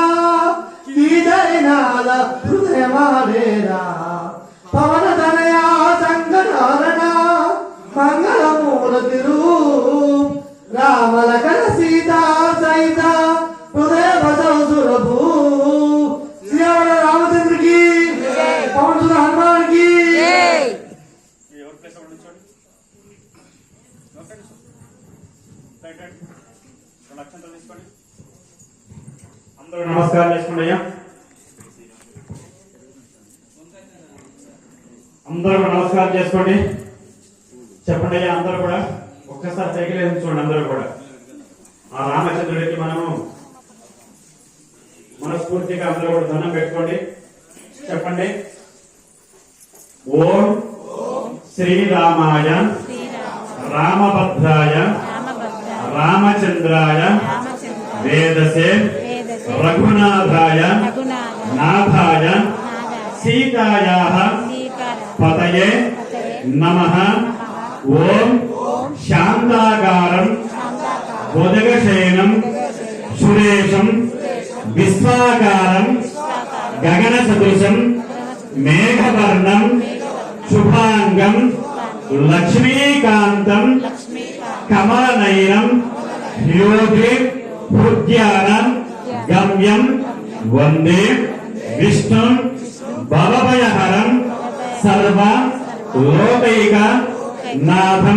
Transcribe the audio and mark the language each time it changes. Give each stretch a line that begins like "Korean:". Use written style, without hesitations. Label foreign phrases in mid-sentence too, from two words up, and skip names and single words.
Hindi: की जय नाल हृदय मारेरा पवन तनया संकट हरणा मंगल मूर्ति रूप राम लखन सीता सहित हृदय बसव सुरभूप श्री रामचंद्र की पवन सुत हनुमान की
Telugu: నమస్కారం చేసుకున్నాయా అందరూ నమస్కారం చేసుకోండి చెప్పండి అయ్యా అందరూ కూడా ఒక్కసారి సైకిల్ వేసి చూడండి అందరూ కూడా ఆ రామచంద్రుడికి మనము మనస్ఫూర్తిగా అందరూ కూడా దండం పెట్టుకోండి చెప్పండి
Sanskrit: ఓం శ్రీరామాయ రామభద్రాయ రామచంద్రాయ వేదసే रघुनाथाय नाथाय सीतायाः पतये नमः ओम शांताकारं भुजगशयनं सुरेशं विश्वाकारं गगनसदृशं मेघवर्णं शुभांगं లక్ష్మీకాంతం కమలనయనం యోగి హృద్యానం గమ్యం వందే విష్ణు భవభయహరం సర్వ లోకైక నాథం.